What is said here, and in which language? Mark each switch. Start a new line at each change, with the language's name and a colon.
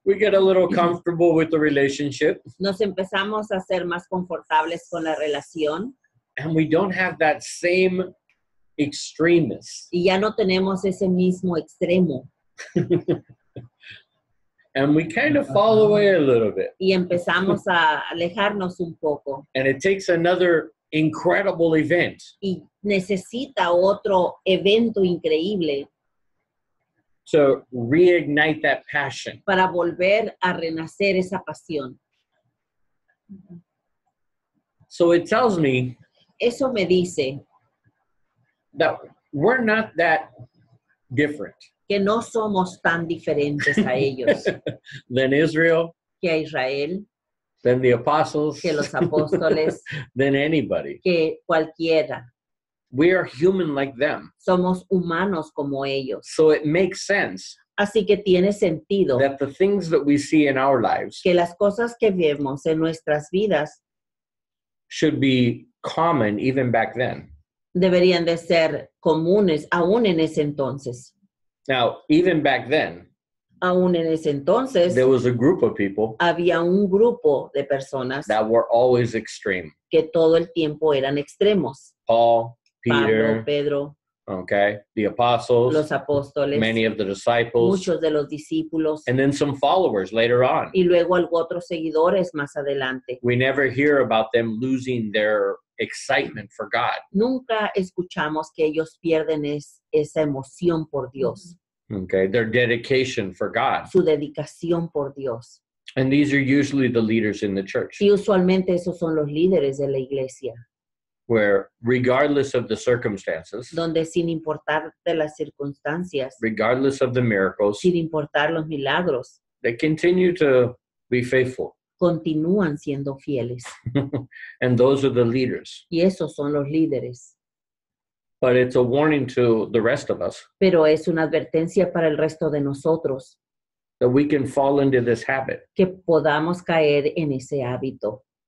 English: we get a little comfortable with the relationship,
Spanish: nos empezamos a ser más confortables con la relación
English: and we don't have that same extremeness.
Spanish: y ya no tenemos ese mismo extremo
English: And we kind of fall away a little bit.
Spanish: y empezamos a alejarnos un poco
English: And it takes another incredible event
Spanish: y necesita otro evento increíble
English: to reignite that passion.
Spanish: para volver a renacer esa pasión.
English: So it tells me
Spanish: Eso me dice
English: that we're not that different
Spanish: que no somos tan diferentes a ellos,
English: than Israel,
Spanish: que a Israel,
English: than the apostles,
Spanish: que los apóstoles,
English: than anybody.
Spanish: que cualquiera.
English: We are human like them.
Spanish: Somos humanos como ellos.
English: So it makes sense
Spanish: Así que tiene sentido
English: that the things that we see in our lives
Spanish: que las cosas que vemos en nuestras vidas
English: should be common even back then.
Spanish: deberían de ser comunes aún en ese entonces.
English: Now, even back then,
Spanish: Aún en ese entonces
English: there was a group of people
Spanish: había un grupo de personas
English: that were always extreme.
Spanish: que todo el tiempo eran extremos.
English: Paul,
Spanish: Pablo,
English: Peter,
Spanish: Pedro,
English: okay, the apostles,
Spanish: los apóstoles,
English: many of the disciples,
Spanish: muchos de los discípulos
English: and then some followers later on.
Spanish: y luego otros seguidores más adelante.
English: We never hear about them losing their excitement for God.
Spanish: Nunca escuchamos que ellos pierden esa emoción por Dios,
English: Okay, their dedication for God.
Spanish: su dedicación por Dios.
English: And these are usually the leaders in the church,
Spanish: Y usualmente esos son los líderes de la iglesia,
English: where regardless of the circumstances,
Spanish: donde sin importar de las circunstancias,
English: regardless of the miracles,
Spanish: sin importar los milagros,
English: they continue to be faithful.
Spanish: continúan siendo fieles.
English: And those are the leaders.
Spanish: Y esos son los líderes.
English: But it's a warning to the rest of us
Spanish: Pero es una advertencia para el resto de nosotros
English: that we can fall into this habit.
Spanish: que podamos caer en ese hábito.